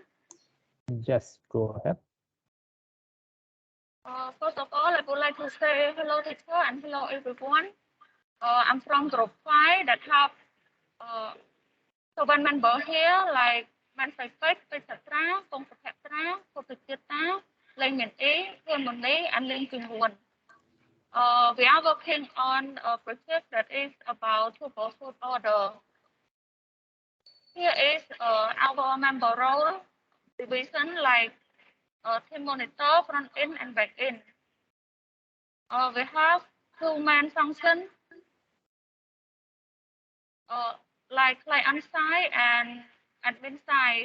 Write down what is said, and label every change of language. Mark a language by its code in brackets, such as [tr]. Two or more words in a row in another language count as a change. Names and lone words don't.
[en] Yes, go ahead. First of all, I would like to say hello, teacher, and hello, everyone. I'm from group 5 that have 7 members here, like Manfred, Petra, Pong Petra, Kopitita, Leng Min E, Huan Mone, and Leng Kim Huan. We are working on a project that is about to go food order. Here is our member role division, like team monitor, front end, and back end. We have 2 main functions, like client side and admin side.